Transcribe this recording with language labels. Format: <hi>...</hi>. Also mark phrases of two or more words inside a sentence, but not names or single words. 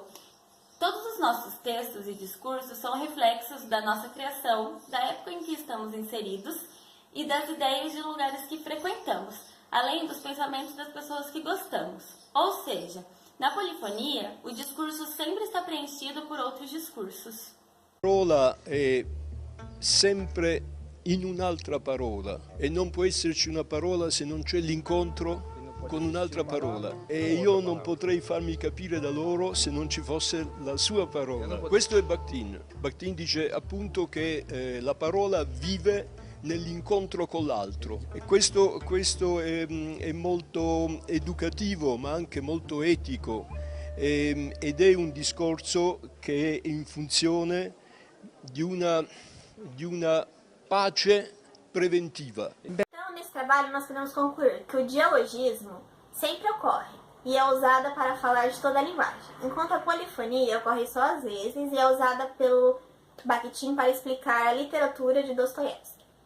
<pt>Todos os nossos textos e discursos são reflexos da nossa criação, da época em que estamos inseridos e das ideias de lugares que frequentamos, além dos pensamentos das pessoas que gostamos. Ou seja, na polifonia, o discurso sempre está preenchido por outros discursos.</pt> <it>La parola è sempre in un'altra parola e non può esserci una parola se non c'è l'incontro con un'altra parola, e io non potrei farmi capire da loro se non ci fosse la sua parola. Questo è Bakhtin. Bakhtin dice appunto che la parola vive nell'incontro con l'altro, e questo è molto educativo ma anche molto etico, ed è un discorso che è in funzione di una pace preventiva.</it> <pt>Então, nesse trabalho, nós podemos concluir que o dialogismo sempre ocorre e é usada para falar de toda a linguagem, enquanto a polifonia ocorre só às vezes e é usada pelo Bakhtin para explicar a literatura de Dostoiévski.</pt>